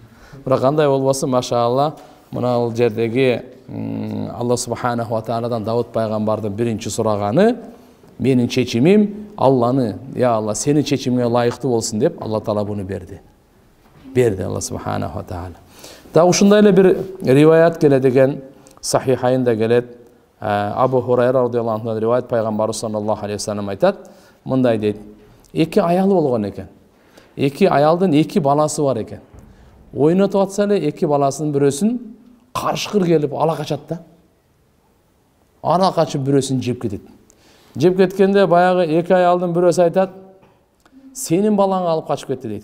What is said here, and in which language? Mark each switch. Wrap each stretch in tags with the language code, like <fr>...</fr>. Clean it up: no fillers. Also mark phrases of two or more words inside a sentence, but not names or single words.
<ky>Бирок кандай болбосун, машаалла, мына ал жердеги</ky> <ar>الله سبحانه وتعالى</ar> <ky>Давуд пайгамбардын биринчи сураганы менин чечимим Алланы,</ky> <ar>يا الله,</ar> <ky>сенин чечимиңе ылайыктуу болсун деп Алла Таала буну берди. Берди</ky> <ar>الله سبحانه وتعالى.</ar> <ky>Да ушундай эле бир риваят келет экен, Сахихайнда келет. Абу Хурайра</ky> <ar>رضي الله عنه</ar> <ky>риваят, пайгамбарыбыз</ky> <ar>صلى الله عليه وسلم</ar> <ky>айтат, мындай дейт: эки аялы болгон экен. Эки аялдын эки баласы бар экен. Ойнотуп атса эле эки баласынын бирөөсүн карышкыр келип ала качат да. Ала качып бирөөсүн жеп кетет. Жеп кеткенде баягы эки аялдын бирөөсү айтат: "Сенин балаңы алып качып кетти" дейт.</ky>